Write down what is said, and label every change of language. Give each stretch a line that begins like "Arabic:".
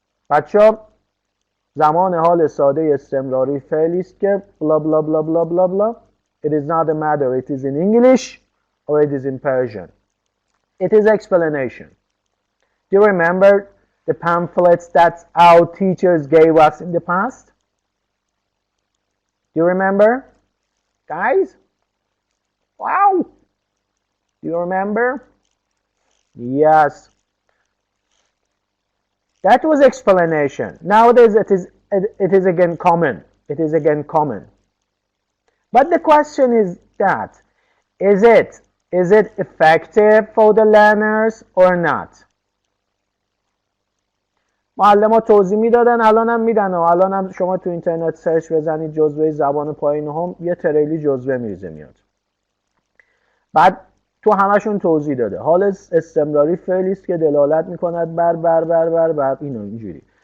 Persian: بچه زمان حال ساده استمراری فعلی است که blah blah blah blah blah blah.
English: It is not a matter it is in English or it is in Persian. It is explanation. Do you remember the pamphlets that our teachers gave us in the past? Do you remember? Guys? Wow! Do you remember? Yes. That was explanation. Nowadays it is again common. It is again common. But the question is that, is it effective for the learners or not?
Persian: معلم‌ها توضیح میدادن، الانم میدن و الانم شما تو اینترنت سرچ بزنید جزوه زبان پایین هم یه تریلی جزوه میریزه میاد. بعد تو همشون توضیح داده. حال استمراری فعلی است که دلالت میکند بر اینو اینجوری.